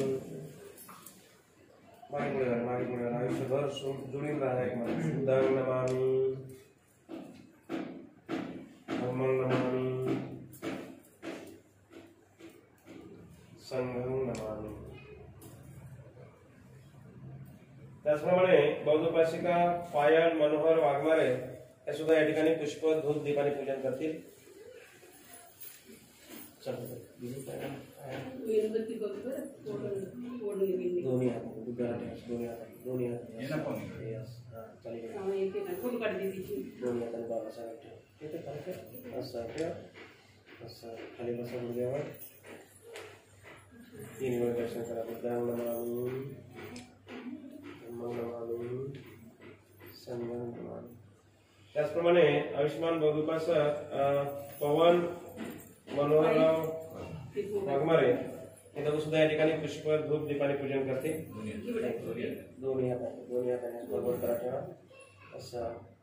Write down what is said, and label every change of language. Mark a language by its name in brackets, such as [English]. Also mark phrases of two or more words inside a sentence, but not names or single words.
[Marathi] मागे आयुष्यभर जुळून राहा. [Pali] बुद्धां नमामि, धम्मं नमामि, संघं नमामि. [Marathi] त्याचप्रमाणे बौद्ध उपासिका पायल मनोहर वाघमारे हे सुद्धा या ठिकाणी पुष्प धूप दीपाने पूजन करतील. दोन्ही हात दोन्ही हाताने बाबासाहेब असं खाली बसा गुडघ्यावर. तीन वेळ दर्शन करा. [Pali] बुद्धां नमामि, धम्मं नमामि, संघं नमामि. [Marathi] त्याचप्रमाणे आयुष्यमान बौद्ध उपासक पवन मनोहरराव वाघमारे हे दोघं सुद्धा या ठिकाणी पुष्प धूप दीपाने पूजन करते. दोन्ही हाताने बरोबर करा ठेवा. असं